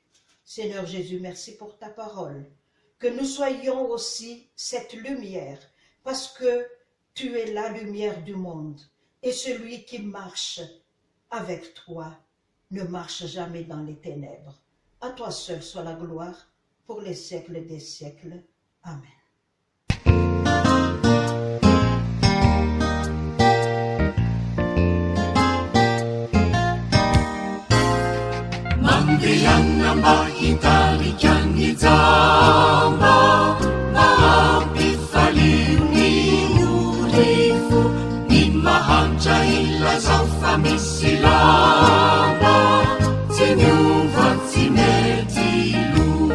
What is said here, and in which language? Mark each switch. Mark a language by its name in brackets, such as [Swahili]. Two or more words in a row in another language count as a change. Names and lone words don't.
[French] Seigneur Jésus, merci pour ta parole. Que nous soyons aussi cette lumière, parce que tu es la lumière du monde. Et celui qui marche avec toi ne marche jamais dans les ténèbres. À toi seul soit la gloire pour les siècles des siècles. Amen. [Malagasy] Mandehanna mba hitarika ny jamba, mampifaliw ny orifo, ny mahantra ilazao fa misy lamba, tsy niova tsy mety lo.